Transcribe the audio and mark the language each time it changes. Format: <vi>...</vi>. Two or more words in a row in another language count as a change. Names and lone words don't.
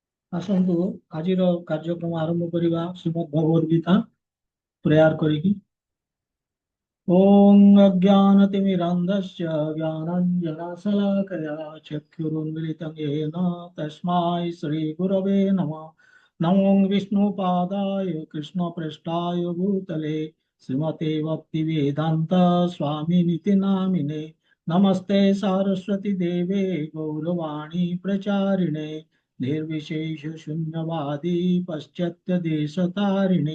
<or>ଆସନ୍ତୁ ଆଜିର କାର୍ଯ୍ୟକ୍ରମ ଆରମ୍ଭ କରିବା ଶ୍ରୀମଦ୍ ଭଗବଦ ଗୀତା ପ୍ରେୟାର କରିକି।</or> <sa>ଓଂ ଅଜ୍ଞାନତିମିରାନ୍ଧସ୍ୟ ଜ୍ଞାନାଞ୍ଜନଶଲାକୟା ଚକ୍ଷୁରୁନ୍ମିଳିतं येन तस्मै श्रीगुरवे नमः। नमो विष्णुपादाय कृष्णप्रेष्ठाय भूतले श्रीमते भक्तिवेदान्त स्वामिनिति नामिने। नमस्ते सारस्वती देवे गौरवाणी प्रचारिणे निर्विशेष शून्यवादी पश्चात्य देशतारिणे।</sa>